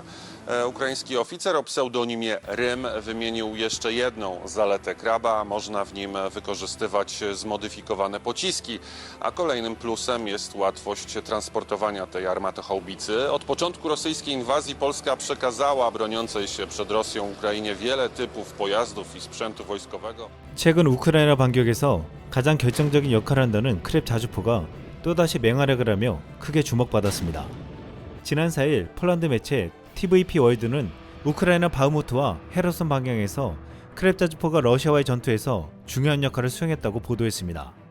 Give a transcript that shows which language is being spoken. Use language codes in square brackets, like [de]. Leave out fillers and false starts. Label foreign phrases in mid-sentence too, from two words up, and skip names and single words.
[pl] Ukraiński oficer o pseudonimie Rym wymienił jeszcze jedną zaletę Kraba. Można w nim wykorzystywać zmodyfikowane pociski, a kolejnym plusem jest łatwość transportowania tej armatohaubicy. Od początku rosyjskiej inwazji Polska przekazała broniącej się przed Rosją Ukrainie wiele typów pojazdów i sprzętu wojskowego. [ko] 최근 우크라이나 반격에서 가장 결정적인 역할을 한다는 크랩 자주포가 또다시 맹활약을 하며 크게 주목받았습니다. 지난 4일 폴란드 매체 TVP 월드는 우크라이나 바흐무트와 헤르손 방향에서 크랩 자주포가 러시아와의 전투에서 중요한 역할을 수행했다고 보도했습니다.